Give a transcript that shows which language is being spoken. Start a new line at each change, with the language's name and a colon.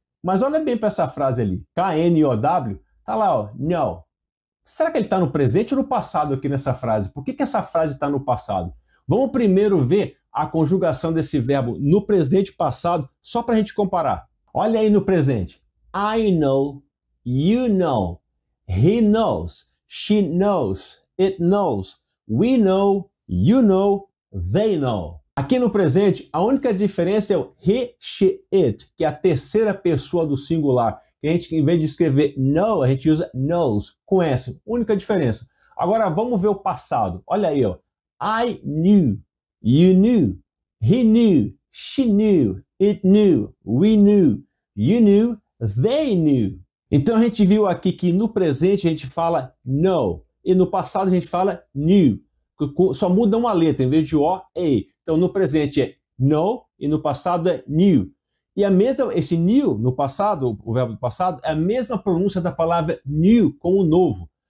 Portuguese: Mas olha bem para essa frase ali. K-N-O-W, tá lá, ó, know. Será que ele está no presente ou no passado aqui nessa frase? Por que essa frase está no passado? Vamos primeiro ver a conjugação desse verbo no presente e passado, só para a gente comparar. Olha aí no presente.
English: I know, you know, he knows, she knows, it knows, we know, you know, they know.
Portuguese: Aqui no presente, a única diferença é o he, she, it, que é a terceira pessoa do singular. Que a gente, em vez de escrever know, a gente usa knows, com S. Única diferença. Agora vamos ver o passado. Olha aí, ó.
English: I knew, you knew, he knew, she knew, it knew, we knew, you knew, they knew.
Portuguese: Então a gente viu aqui que no presente a gente fala know e no passado a gente fala knew. Só muda uma letra, em vez de O, E. Então no presente é know e no passado é knew. E a mesma, esse new no passado, o verbo do passado, é a mesma pronúncia da palavra new, como novo.